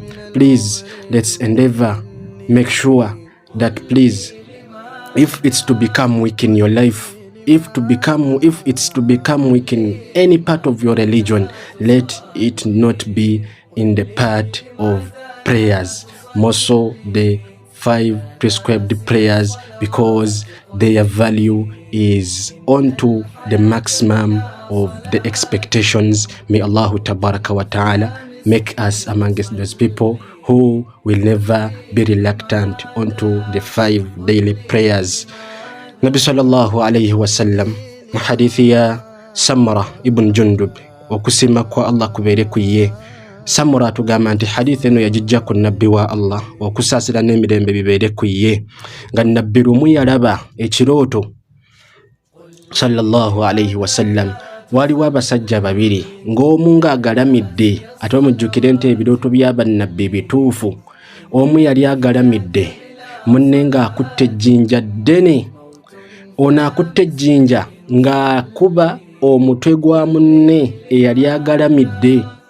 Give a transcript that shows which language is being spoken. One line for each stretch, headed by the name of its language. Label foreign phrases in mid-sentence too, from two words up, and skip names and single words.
English: Please, let's endeavor, make sure that, please, if it's to become weak in your life, if it's to become weak in any part of your religion, let it not be in the part of prayers, more so the 5 prescribed prayers because their value is onto the maximum of the expectations. May Allah
Arabic: تبارك وتعالى
English: make us amongst those people who will never be reluctant onto the 5 daily prayers.
Ganda: Nabi
Arabic: صلى الله عليه وسلم
Ganda: mu hadithi ya Samura ibn Jundub okusima kwa Allah kubere kuye. Samura tugamba nti hadithi eno yajijja ku nabbi wa Allah okusaasira n'emirembe bibeere kuye nga nabbi lumu yalaba ekirooto
Arabic: صلى الله عليه وسلم.
Ganda: Waliwo abasajja babiri ng'omu ng'agalamidde ate omujjukire nti ebirooto by'abannabbi bituufu. Omu yali agalamidde munne ng'akutte ejjinja ddene. Ono akutte ejjinja ng'akuba omutwe gwa munne eyali agalamidde.